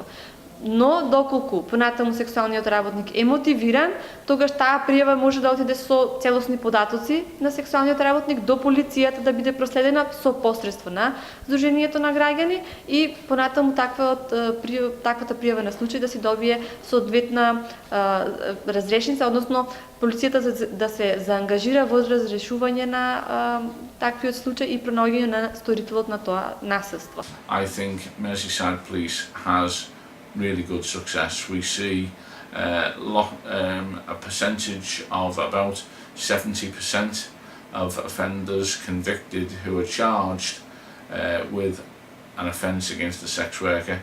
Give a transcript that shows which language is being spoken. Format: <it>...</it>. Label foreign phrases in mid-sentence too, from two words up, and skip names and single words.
<mk>Но доколку понатаму сексуалниот работник е мотивиран, тогаш таа пријава може да отиде со целосни податоци на сексуалниот работник до полицијата да биде проследена со посредство на Сдруженијето на граѓани и понатаму таквата пријава на случај да се добие соодветна разрешница, односно полицијата да се заангажира во разрешување на таквиот случај и пронаоѓање на сторителот на тоа насилство.</mk> <en>I think Merseyside Police has really good success. We see a percentage of about 70% of offenders convicted who are charged with an offence against a sex worker.</en>